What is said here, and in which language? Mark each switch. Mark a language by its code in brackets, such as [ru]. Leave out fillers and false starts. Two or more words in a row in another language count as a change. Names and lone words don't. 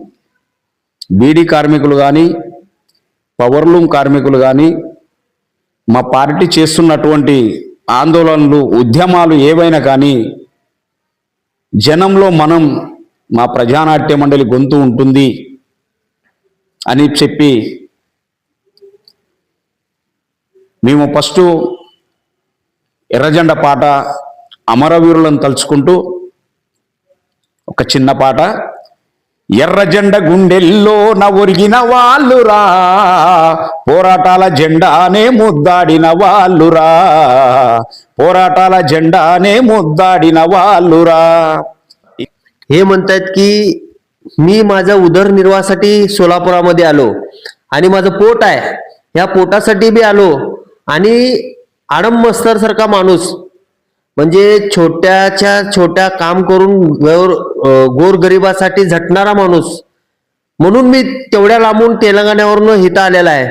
[te] బీడీ కార్మికులు కానీ, పవర్లూమ్ కార్మికులు కానీ, మా పార్టీ చేస్తున్నటువంటి ఆందోళనలు, ఉద్యమాలు ఏవైనా కానీ జనంలో మనం, మా ప్రజానాట్య మండలి గొంతు ఉంటుంది అని చెప్పి మేము ఫస్ట్ ఎర్రజెండ పాట, అమరవీరులను తలుచుకుంటూ ఒక చిన్న పాట। ఎర్రజెండ గుండెల్లో ఒరిగిన వాళ్ళురా, పోరాటాల జెండానే ముద్దాడిన వాళ్ళురా, పోరాటాల జెండానే ముద్దాడిన వాళ్ళురా। [mr] हे म्हणतात की मी माझ्या उदरनिर्वाहासाठी सोलापुरामध्ये आलो आणि माझं पोट आहे, या पोटासाठी बी आलो। आणि आडम मस्तर सारखा माणूस म्हणजे छोट्याच्या छोट्या काम करून गोरगरिबासाठी झटणारा माणूस म्हणून मी तेवढ्या लांबून तेलंगणावरून हिता आलेला आहे।